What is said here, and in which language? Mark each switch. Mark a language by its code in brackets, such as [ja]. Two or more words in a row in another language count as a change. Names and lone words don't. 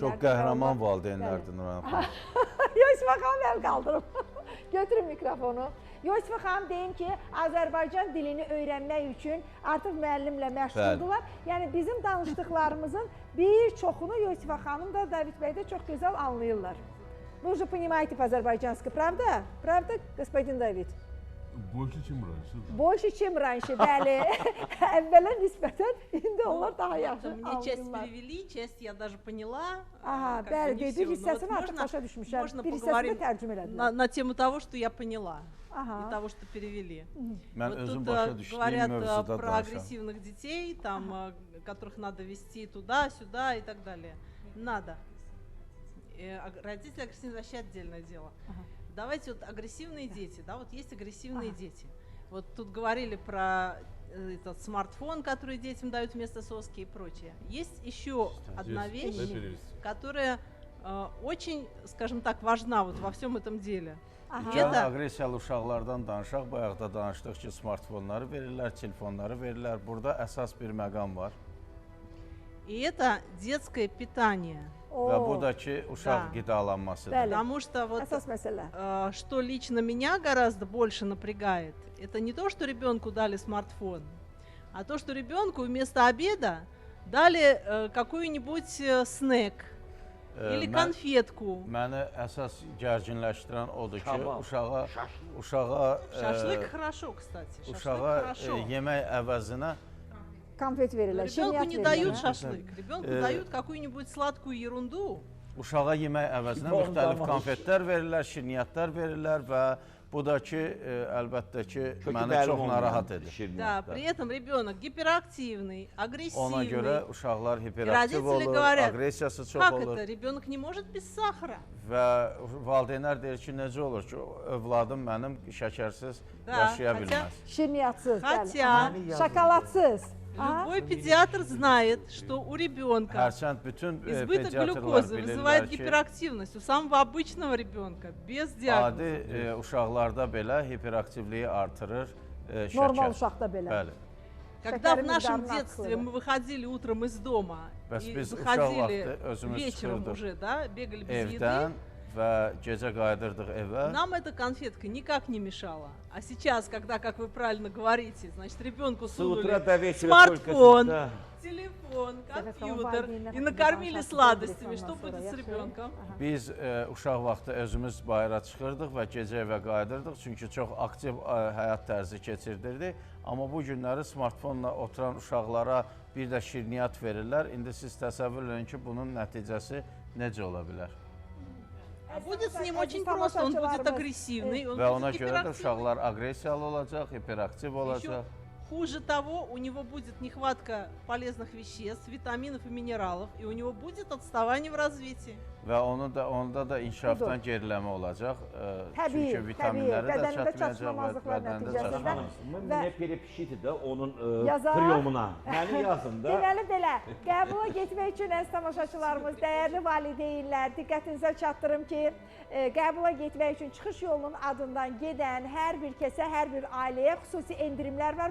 [az] Çox qəhrəman valideynlərdir Nurhan xanım. Yosifə xanım əl qaldırıb. Götürün mikrofonu. Yosifə xanım deyim ki, Azərbaycan dilini öyrənmək üçün artıq müəllimlə məşğuldular. Yəni bizim danışdıqlarımızın bir çoxunu Yosifə xanım da, David bəy də çox gözəl anlayırlar. [ru] Вы же понимаете по-азербайджански, правда? Правда, господин Давид? Больше, чем раньше. Больше, чем раньше, [az] bəli. Əvvələ nisbətən indi onlar daha yaxşı [ru] Мне часть [az] anlayırlar. [ru] перевели, часть я даже поняла. Aha, как бы [az] bəli, [ru] не [az] bir [ru] всё. Но [az] hissəsini [ru] вот [az] artıq başa düşmüşəm. [ru] можно [az] Bir hissəsini [ru] поговорим [az] tərcümə elədilər. [ru] на тему того, что я поняла Ага. и того, что перевели. [az] Mən [ru] Вот [az] özüm [ru] тут [az] başa düşdüyüm [ru] говорят [az] mövzuda [ru] про [az] danışam. [ru] агрессивных детей, там, которых надо вести туда, сюда и так далее. Надо. Родители агрессивные вообще отдельное дело. Давайте вот агрессивные дети, да, вот есть агрессивные дети. Вот тут говорили про этот смартфон, который детям дают вместо соски и прочее. Есть еще одна вещь, которая очень, скажем так, важна вот во всем этом деле. [az] Yəni aqressiyalı uşaqlardan danışaq, bayaq da danışdıq ki, smartfonları verirlər, telefonları verirlər. Burada əsas bir məqam var. [ru] И это детское питание. [az] Və bu da ki, uşaq qidalanmasıdır. [ru] Потому что вот [az] Əsas məsələ. [ru] что лично меня гораздо больше напрягает, это не то, что ребенку дали смартфон, а то, что ребенку вместо обеда дали какой-нибудь снэк или конфетку. [az] Məni əsas gərginləşdirən odur ki, uşağa [ru] Шашлык хорошо, кстати. [az] uşağa yemək əvəzinə Konfet verirlər, [ru] Ребенку [az] şirniyyat [ru] не дают [az] verirlər. [ru] шашлык, ребенку дают какую-нибудь sладкую ерунду. [az] Uşağa yemək əvəzinə müxtəlif konfetlər verirlər, şirniyyatlar verirlər və Bu da ki, əlbəttə ki, Kökü məni bəlli çox olmayan narahat edir. [ru] Да, при этом rебенок гиперактивный, [az] Ona görə [ru] агрессивный. [az] uşaqlar [ru] И [az] hiperaktiv [ru] родители [az] olur, [ru] говорят, [az] aqressiyası çox [ru] как [az] olur. [ru] это, rебенок не может без сахара. [az] Və valideynlər deyir ki, necə olur ki, övladım mənim şəkərsiz [ru] Da, [az] yaşaya [ru] хотя- [az] bilməz. Şirniyatsız, [ru] Хотя [az] bəli. Şokoladsız. Ha? [ru] любой педиатр знает, что у ребенка [az] Hərçənd bütün [ru] избыток [az] pediatrlar [ru] глюкозы вызывает [az] bilirlər ki, [ru] гиперактивность. У самого обычного ребенка без диагноза. [az] adi uşaqlarda belə hiperaktivliyi artırır şəkər. Normal uşaqda belə. Bəli. [ru] Когда в [az] Şəkərin [ru] нашем [az] miqdarını [ru] детстве [az] artırır. [ru] мы выходили утром из дома [az] Bəs [ru] и [az] biz uşaq [ru] заходили [az] vaxtı özümüz [ru] вечером [az] çıxırdıq [ru] уже, да, бегали без [az] evdən [ru] еды, [az] və gecə qayıdırdıq evə. [ru] нам эта конфетка никак не мешала. А сейчас, когда, как вы правильно говорите, значит, ребенку С утра сунули до вечера смартфон, только... Да. телефон, [az] Telefon [ru] компьютер [az] valideynlər [ru] и [az] haqqında [ru] накормили [az] danışaq [ru] сладостями, [az] istəyirik [ru] что [az] ondan [ru] будет [az] sonra, [ru] с [az] yaxşı? [ru] ребенком? Aha. [az] Biz uşaq vaxtı özümüz bayıra çıxırdıq və gecə evə qayıdırdıq, çünki çox aktiv həyat tərzi keçirdirdik. Amma bu günləri smartfonla oturan uşaqlara bir də şirniyyat verirlər. İndi siz təsəvvür edin ki, bunun nəticəsi necə ola bilər? [ru] А будет с ним очень просто, он будет агрессивный, он [az] Və ona [ru] будет [az] görə də [ru] гиперактивный. [az] uşaqlar aqressiyalı olacaq, hiperaktiv olacaq. [ru] Хуже того, у него будет нехватка полезных веществ, витаминов и минералов, и у него будет отставание в развитии. [az] Və onda da inkişafdan geriləmə olacaq. Təbii, Çünki vitaminləri də bədənində çatmayacaq və çatışmamazlıqlar bədəndə nəticəsində. çatışmaz. Mən Və- mənə perepşiti də onun Yazar. priyomuna. Məni yazın da. Deməli belə, qəbula getmək üçün əziz tamaşaçılarımız, dəyərli valideynlər, diqqətinizə çatdırım ki, qəbula getmək üçün çıxış yolunun adından gedən hər bir kəsə, hər bir ailəyə xüsusi endirimlər var.